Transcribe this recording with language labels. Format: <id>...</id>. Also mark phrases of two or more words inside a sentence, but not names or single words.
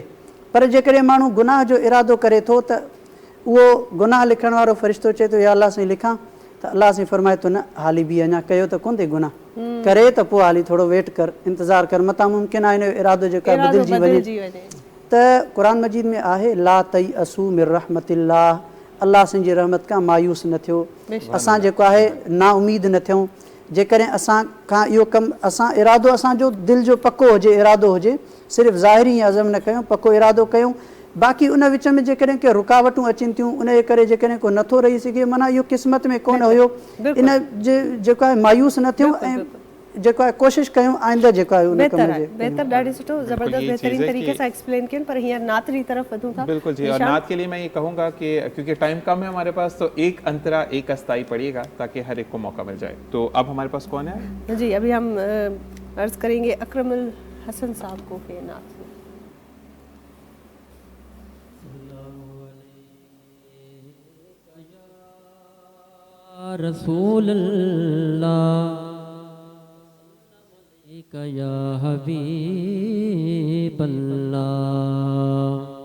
<sd>पर जेकॾहिं माण्हू गुनाह जो इरादो करे थो त उहो गुनाह लिखण वारो फ़रिश्तो चए थो या अल्लाह साईं लिखां त अल्लाह साईं फरमाए थो न हाली बि अञा कयो त कोन थिए गुनाह, करे त पोइ हाली थोरो वेट कर, इंतज़ारु कर, मतां मुमकिन आहे हिन जो इरादो जेको आहे बदिलजी वञे। त क़ुरान मजीद में आहे</sd> <ar>لا تيأسوا من رحمة الله,</ar> <sd>अल्लाह साईं जी रहमत खां मायूस न थियो, असां जेको आहे ना उमीद न थियूं। जेकॾहिं असां खां इहो कमु असां इरादो असांजो दिलि जो पको हुजे, इरादो हुजे, सिर्फ़ु ज़ाहिरी अज़म न कयूं, पको इरादो कयूं। बाक़ी उन विच में जेकॾहिं के रुकावटूं अचनि थियूं, उन जे करे जेकॾहिं को नथो रही सघे, माना इहो क़िस्मत में कोन हुयो, इन जे जेको आहे मायूस न थियूं ऐं जेको आहे कोशिशि कयूं आइंदा जेको आहे उन कम जे। बेहतर, ॾाढी सुठो, ज़बरदस्त, बेहतरीन तरीक़े सां एक्सप्लेन कयनि। पर हींअर नात जी तरफ़ वधूं था।</sd> <hi>बिल्कुल जी, और नात के लिए मैं ये कहूँगा कि क्योंकि टाइम कम है हमारे पास, तो एक अंतरा एक अस्थाई पढ़िएगा ताकि हर एक को मौका मिल जाए। तो अब हमारे पास कौन है जी? अभी हम अर्ज़ करेंगे अकरमुल हसन साहब को के नात।</hi> <ar>رسول الله يا حبيب الله,</ar>